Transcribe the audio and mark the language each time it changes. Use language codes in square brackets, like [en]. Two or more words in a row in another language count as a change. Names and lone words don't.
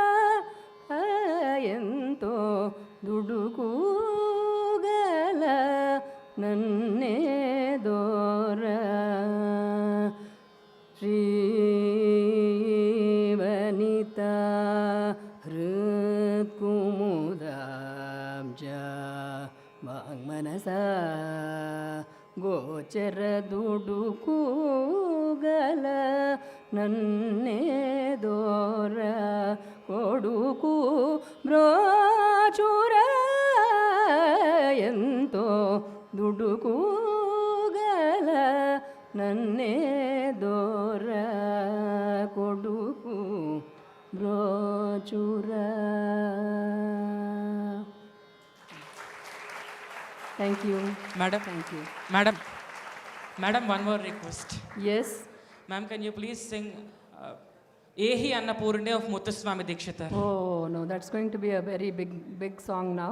[te] ఎంతో దుడుకు గల నన్నే దొర శ్రీ వనితా హృత్కుముదాబ్జ మానస గోచర దుడుకు గల నన్నే దొర కొడుకు బ్రోచురా ఎంతో దుడుకు గల నన్నే దోర కొడుకు బ్రోచురా. [en] Thank you. Madam. Thank you. Madam, one more request. Yes. Ma'am, can you please sing Ehi Annapurne of Muthuswami Dikshita? Oh no, that's going to be a very big song now.